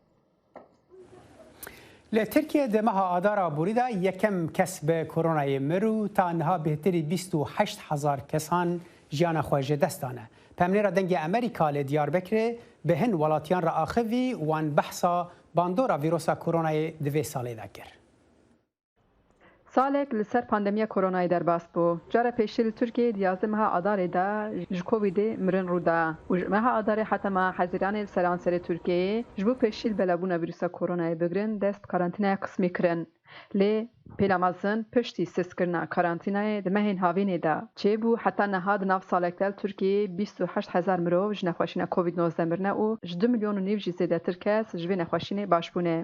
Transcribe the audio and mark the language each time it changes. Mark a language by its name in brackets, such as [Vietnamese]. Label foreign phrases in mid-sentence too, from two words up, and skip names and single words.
[Kurdish] لە ترکیە دەمەها ئادارا بوریدا یەکەم کەس بە کۆرۆنایە مر و تانها بهتری 28,000 کەسان ژیانە خۆژێ دەستانە. پەمنێرە دەنگی ئەمریکا لە دیاربەکرێ بە هەن وڵاتیان ڕائاخەوی وان بەحسا باندۆرا ڤیرۆسا کۆرۆنایە دوێ ساڵێدا کرد. سالێک لەسەر پاندەمیە کۆرۆنای دەرباس بوو. جارە پێشتر لە تورکیە 11 مەها ئادارێدا ji کۆڤیدê mirin ڕوودا û ji meha adarê hetema hezîranên seranserê Tirkiyeyê ji bo pêşîl belebûna vîrusa koronayê bigirin dest karantînaya qismî kirin. Lê pêlamezin piştî sêzkirina karantînayê di mehên havînê de çêbû heta niha di nav salek de li Tirkiyeyê 28,000 mirov ji nexweşîna Covid-19 mirine û ji 2,5 milyon jî zêdetir kes ji vê nexweşînê başbûne.